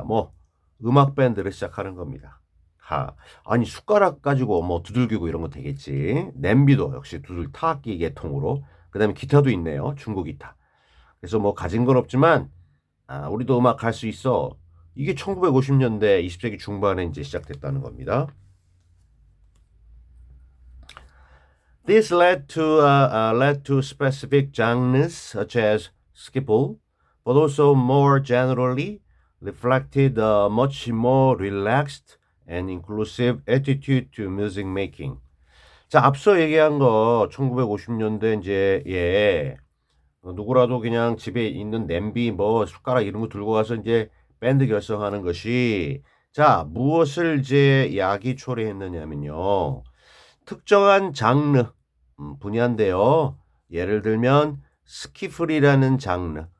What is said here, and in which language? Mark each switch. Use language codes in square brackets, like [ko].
[ko] 뭐 음악 밴드를 시작하는 겁니다. 아니 숟가락 가지고 뭐 두들기고 이런 거 되겠지. 냄비도 역시 타악기 계통으로. 그다음에 기타도 있네요. 중고 기타. 그래서 뭐 가진 건 없지만 우리도 음악 할 수 있어. 이게 1950년대 20세기 중반에 이제 시작됐다는 겁니다. [en] This led to specific genres such as skiffle, but also more generally reflected a much more relaxed and inclusive attitude to music making. [ko] 자, 앞서 얘기한 거 1950년대 이제 누구라도 그냥 집에 있는 냄비 뭐 숟가락 이런 거 들고 가서 이제 밴드 결성하는 것이 자, 무엇을 이제 야기초래했느냐면요. 특정한 장르 분야인데요. 예를 들면 스키플이라는 장르.